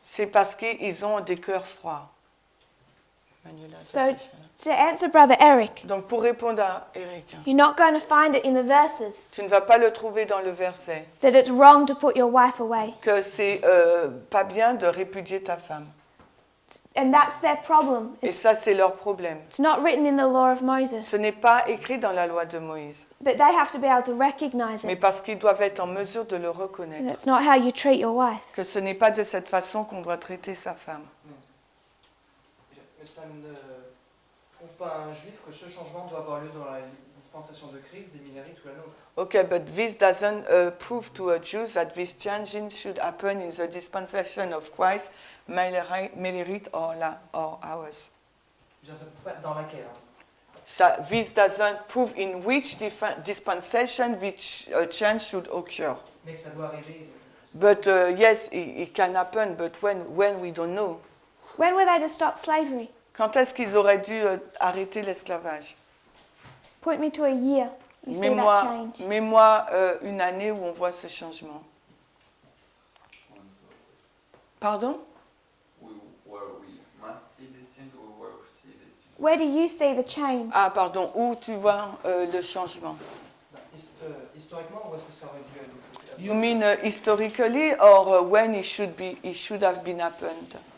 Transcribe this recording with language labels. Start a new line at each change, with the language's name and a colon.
French: c'est parce qu'ils ont des cœurs froids. Manuela,
English: So to answer Brother Eric,
French: donc pour répondre à Eric,
English: you're not going to find it in the verses
French: tu ne vas pas le trouver dans le verset
English: that it's wrong to put your wife away.
French: que c'est pas bien de répudier ta femme.
English: And that's their problem.
French: Et ça, c'est leur problème.
English: It's not written in the law of
French: Ce
English: Moses.
French: n'est pas écrit dans la loi de Moïse,
English: But they have to be able to recognize
French: mais
English: it.
French: parce qu'ils doivent être en mesure de le reconnaître,
English: That's not how you treat your wife.
French: que ce n'est pas de cette façon qu'on doit traiter sa femme. Mais ça ne prouve pas à un juif que ce changement doit avoir lieu dans la dispensation de Christ, des millérites ou la nôtre.
English: Okay, but this doesn't prove to a Jew that this changing should happen in the dispensation of Christ, Melirite or ours.
French: Je veux dire, ça prouve pas dans laquelle. Hein.
English: This doesn't prove in which dispensation which change should occur.
French: Mais que ça doit arriver.
English: But yes, it can happen, but when we don't know. When were they to stop slavery?
French: Quand est-ce qu'ils auraient dû arrêter l'esclavage?
English: Point me to a year. You see that change.
French: Mets-moi une année où on voit ce changement. Pardon?
English: Where we must see this change or where we see this change? Where do you see the change?
French: Ah, pardon, où tu vois le changement? Historiquement, où est-ce que ça aurait dû être?
English: You mean historically or when it should have been happened?